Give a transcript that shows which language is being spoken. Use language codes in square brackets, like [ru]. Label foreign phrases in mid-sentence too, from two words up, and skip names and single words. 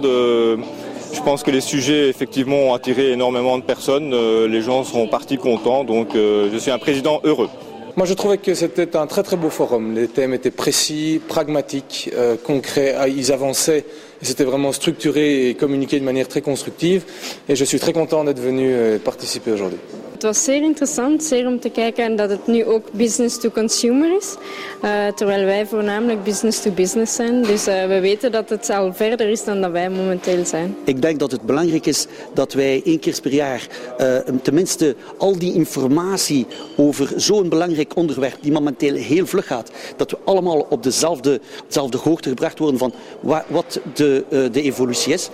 [fr] Je pense que les sujets effectivement ont attiré énormément de personnes, les gens seront partis contents, donc je suis un président heureux. Moi je trouvais que c'était un très beau forum, les thèmes étaient précis, pragmatiques, concrets, ils avançaient, et c'était vraiment structuré et communiqué de manière très constructive et je suis très content d'être venu participer aujourd'hui. [nl] Het was zeer interessant, zeer om te kijken dat het nu ook [en] business to consumer [nl] is, terwijl wij voornamelijk [en] business to business [nl] zijn. Dus we weten dat het al verder is dan dat wij momenteel zijn. Ik denk dat het belangrijk is dat wij 1 keer per jaar tenminste al die informatie over zo'n belangrijk onderwerp die momenteel heel vlug gaat, dat we allemaal op dezelfde hoogte gebracht worden van wat de evolutie is.